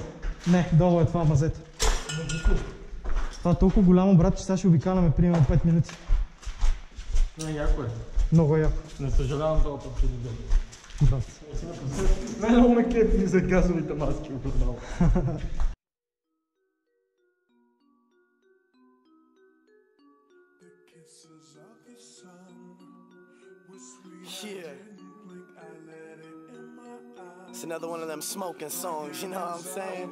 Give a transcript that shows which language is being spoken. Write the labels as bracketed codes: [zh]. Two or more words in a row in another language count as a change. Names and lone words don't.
[bg] Не, долу е това мазето. Това е толкова голямо, брат, че сега ще обикаляме примерно 5 минути. Яко е. Много е яко. Не съжалявам това път, че дойде. Брат. Най-много ме кефи за газовите маски отдал. [en] Yeah. It's another one of them smoking songs, you know what I'm saying?